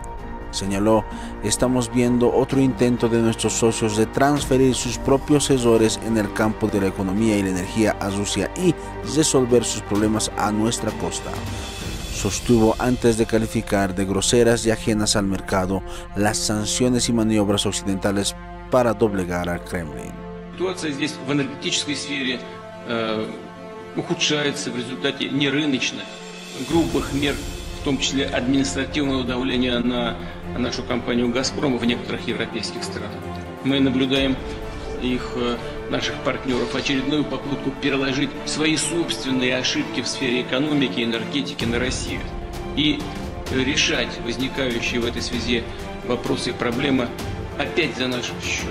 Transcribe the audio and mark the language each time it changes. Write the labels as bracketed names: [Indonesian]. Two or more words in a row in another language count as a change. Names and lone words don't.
[Spanish] Señaló: estamos viendo otro intento de nuestros socios de transferir sus propios errores en el campo de la economía y la energía a Rusia y resolver sus problemas a nuestra costa. Sostuvo antes de calificar de groseras y ajenas al mercado las sanciones y maniobras occidentales para doblegar al Kremlin. [Russian] Ситуация здесь в энергетической сфере ухудшается в результате нерыночных, грубых мер, в том числе административного давления на нашу компанию «Газпром» в некоторых европейских странах. Мы наблюдаем наших партнеров, очередную попытку переложить свои собственные ошибки в сфере экономики и энергетики на Россию и решать возникающие в этой связи вопросы и проблемы опять за наш счет.